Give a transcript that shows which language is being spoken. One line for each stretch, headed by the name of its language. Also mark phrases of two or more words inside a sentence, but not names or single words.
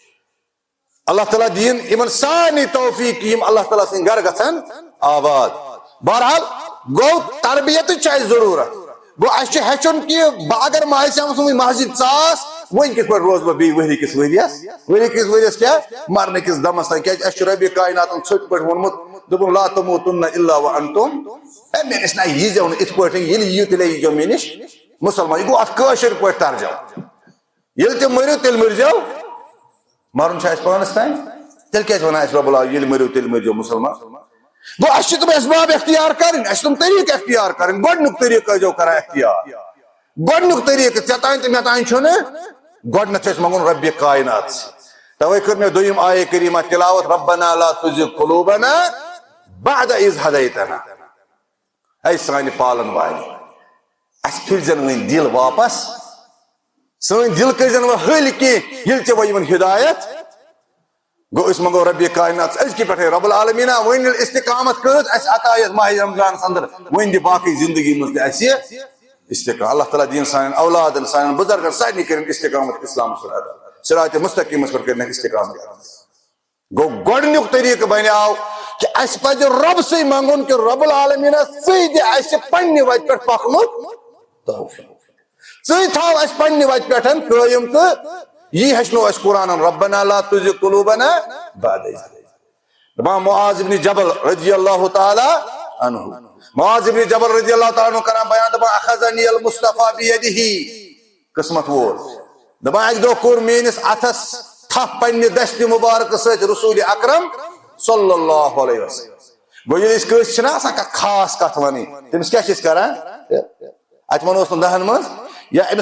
Kashmiri: اللہ تعالیٰ دِیِن یِمن سارنٕے توفیٖق یِم اللہ تعالیٰ سٕنٛدۍ گرٕ گژھن آباد بہرحال گوٚو تربیتٕچ چھِ اَسہِ ضروٗرت گوٚو اَسہِ چھُ ہیٚچھُن کہِ بہٕ اگر ماہ سیامس منٛز مسجد ژاس وۄنۍ کِتھ پٲٹھۍ روزٕ بہٕ بیٚیہِ ؤری کِس ؤرِیس کیٛاہ مرنہٕ کِس دمس تانۍ کیٛازِ اَسہِ چھُ ربِ کائناتن ژھٔٹۍ پٲٹھۍ ووٚنمُت دوٚپُن
Arabic: لا تموتن الا وانتم
Kashmiri: ہے مےٚ نِش نہ ییٖزیو نہٕ یِتھ پٲٹھۍ ییٚلہِ یِیِو تیٚلے ییٖزیو مےٚ نِش مُسلمان یہِ گوٚو اتھ کٲشِر پٲٹھۍ ترجمہٕ ییٚلہِ تہِ مٔرِو تیٚلہِ مٔرزیو مرُن چھُ اَسہِ پانس تانۍ تیٚلہِ کیازِ ونان اَسہِ
Arabic: رۄب العالمیٖن
Kashmiri: ییٚلہِ مٔرِو تیٚلہِ مٔرزیو مُسلمان گوٚو اَسہِ چھِ تِم اسباب اختیار کرٕنۍ اَسہِ چھِ تِم طریٖقہٕ اختیار کرٕنۍ گۄڈٕنیُک طریٖقہٕ ٲسۍزیو کران اختیار گۄڈٕنیُک طریٖقہٕ ژےٚ تانۍ تہٕ مےٚ تانۍ چھُنہٕ گۄڈٕنیتھ چھُ اَسہِ منٛگُن ربِ کائنات توے کٔر مےٚ دوٚیِم آیے کریٖمہ تِلاوت
Arabic: ربنا لا تُزِغ قُلوٗبنا بعد إذ ہدیتنا
Kashmiri: اے سانہِ پالن والہِ اَسہِ پھِرزن وۄنۍ دِل واپس سٲنۍ دِل کٔرزن وۄنۍ ۂلۍ کینٛہہ ییٚلہِ ژےٚ وۄنۍ یِمن ہدایت گوٚو أسۍ منٛگو ربِ کائنات أزکہِ پٮ۪ٹھے
Arabic: رۄب العالمیٖنہ
Kashmiri: وۄنۍ ییٚلہِ استقامت کٔرٕتھ اَسہِ عطا یتھ ماہِ رمضانس انٛدر وۄنۍ دِ باقٕے زندگی منٛز تہِ اَسہِ استقامت اللہ تعالیٰ دِیِن سانٮ۪ن اولادن سانٮ۪ن بُزرگن سارنٕے کٔرِنۍ استقامت اسلامس پٮ۪ٹھ ادا صراط مستقیٖمس پٮ۪ٹھ کٔرِنۍ استقامت گوٚو گۄڈٕنیُک طریٖقہٕ بنیٛاو کہِ اَسہِ پزِ رۄب سٕے منٛگُن کہِ رۄب العالمیٖنہ ژٕے دِ اَسہِ پننہِ وتہِ پٮ۪ٹھ پکنُک توفیٖق ژٕے تھاو اَسہِ پننہِ وتہِ پٮ۪ٹھ قٲیِم تہٕ یی ہیٚچھنو اَسہِ قرآنن ربنا لا تُزِغ قُلوٗبنا بعد إذ ہدیتنا دپان معاذ بن جبل
Arabic: رضی اللہ تعالیٰ عنہ
Kashmiri: معاذ بن جبل
Arabic: رضی اللہ تعالیٰ عنہ
Kashmiri: کران بیان دپان
Arabic: اخذنی المصطفیٰ
Kashmiri: بیدہ قسمت وول دپان اکہِ دۄہ کوٚر میٲنِس اتھس تھپھ پننہِ دستہِ مُبارکہٕ سۭتۍ رسول اکرم
Arabic: صلی اللہ علیہ وسلم
Kashmiri: گو ییٚلہِ أسۍ کٲنٛسہِ چھِنہ آسان کانٛہہ خاص کتھ وَنٕنۍ تٔمِس کیٛاہ چھِ أسۍ کران اَتہِ وَنوس نہٕ دہن منٛز یا أمِس